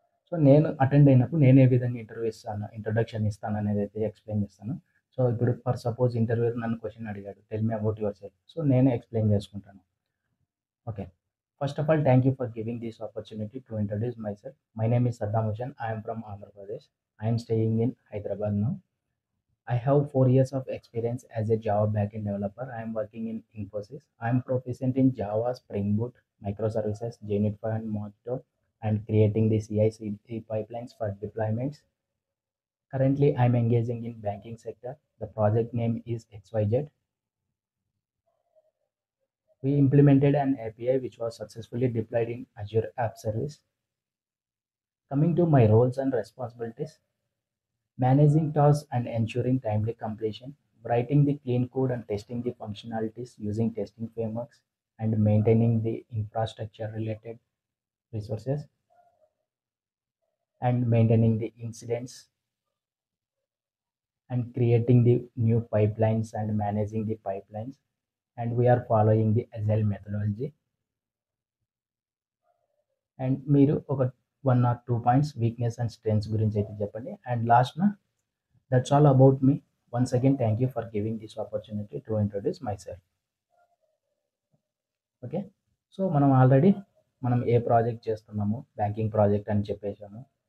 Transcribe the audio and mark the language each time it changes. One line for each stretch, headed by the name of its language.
Telugu: So, నేను attend అయినప్పుడు నేను ఏ విధంగా ఇంట్రడక్షన్ ఇస్తాను అనేది అయితే ఎక్స్‌ప్లెయిన్ చేస్తాను. సో, ఇప్పుడు ఫర్ సపోజ్ ఇంటర్వ్యూ‌లో నన్ను క్వెషన్ అడిగాడు.
English: Tell me about yourself.
Telugu: So, నేనే ఎక్స్‌ప్లెయిన్ చేసుకుంటాను. Okay.
English: First of all thank you for giving this opportunity to introduce myself. My name is Saddam Hussain. I am from Andhra Pradesh. I am staying in Hyderabad now. I have 4 years of experience as a Java backend developer. I am working in Infosys. I am proficient in Java, Spring Boot, microservices, JUnit 5 and Mockito, and creating the CI/CD pipelines for deployments. Currently, I am engaging in banking sector. The project name is XYZ. We implemented an API which was successfully deployed in Azure App Service. Coming to my roles and responsibilities, managing tasks and ensuring timely completion, writing the clean code and testing the functionalities using testing frameworks, and maintaining the infrastructure related resources, and maintaining the incidents, and creating the new pipelines and managing the pipelines. And we are following the Agile methodology.
Telugu: And మీరు ఒక 1 or 2 points weakness and strengths గురించి అయితే చెప్పండి.
English: And లాస్ట్‌న that's all about me. Once again thank you for giving this opportunity to introduce myself.
Telugu: Okay. So, మనం ఏ project చేస్తున్నాము, banking project అని చెప్పేసాము.